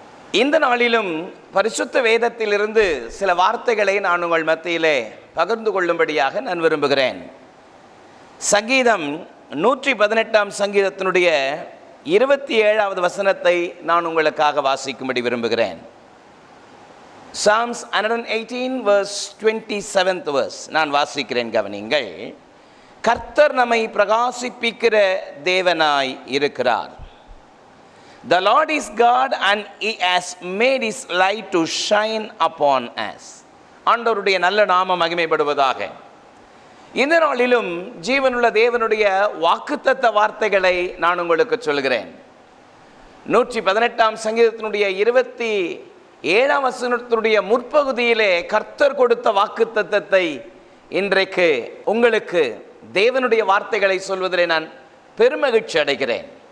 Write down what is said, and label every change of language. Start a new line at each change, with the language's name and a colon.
Tamil: இந்த நாளிலும் பரிசுத்த வேதத்திலிருந்து சில வார்த்தைகளை நான் உங்கள் மத்தியிலே பகிர்ந்து கொள்ளும்படியாக நான் விரும்புகிறேன். சங்கீதம் 118 சங்கீதத்தினுடைய 27வது வசனத்தை நான் உங்களுக்காக வாசிக்கும்படி விரும்புகிறேன்.
English: Psalms 118 verse 27th verse
Tamil: நான் வாசிக்கிறேன், கவனிங்கள். கர்த்தர் நம்மை பிரகாசிப்பிக்கிற தேவனாய் இருக்கிறார்.
English: The Lord is God and He has made His light to shine upon us.
Tamil: ஆண்டவருடைய நல்ல நாமம் மகிமைப்படுவதாக. இந்த நாளிலும் ஜீவனுள்ள தேவனுடைய வாக்குத்தத்த வார்த்தைகளை நான் உங்களுக்கு சொல்கிறேன். 118 சங்கீதத்தினுடைய 27ஆம் வசனத்தினுடைய முற்பகுதியிலே கர்த்தர் கொடுத்த வாக்குத்தத்தத்தை இன்றைக்கு உங்களுக்கு தேவனுடைய வார்த்தைகளை சொல்வதிலே நான் பெருமகிழ்ச்சி அடைகிறேன்.